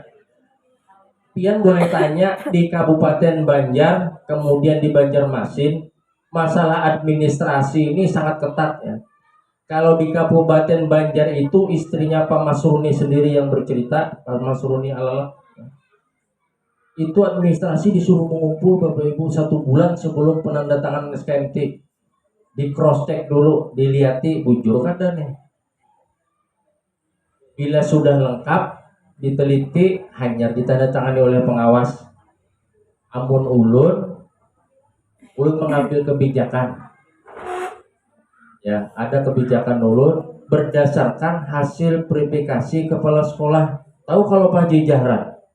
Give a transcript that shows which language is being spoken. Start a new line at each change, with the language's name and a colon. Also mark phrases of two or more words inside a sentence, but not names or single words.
Indonesian: Pian boleh tanya di Kabupaten Banjar, kemudian di Banjarmasin, masalah administrasi ini sangat ketat ya. Kalau di Kabupaten Banjar itu istrinya Pak Masruni sendiri yang bercerita, Pak Masruni Alala, itu administrasi disuruh mengumpul Bapak Ibu 1 bulan sebelum penandatanganan SKMT.
Banjar: Di
English: cross check
Banjar: dulu, dilihati bujur kada nih.
Indonesian: Bila sudah lengkap, diteliti, hanya ditandatangani oleh pengawas.
Banjar: Amun ulun mengambil kebijakan.
Indonesian: Ya, ada kebijakan ulun berdasarkan hasil verifikasi kepala sekolah. Tahu kalau Pak Haji Jahran?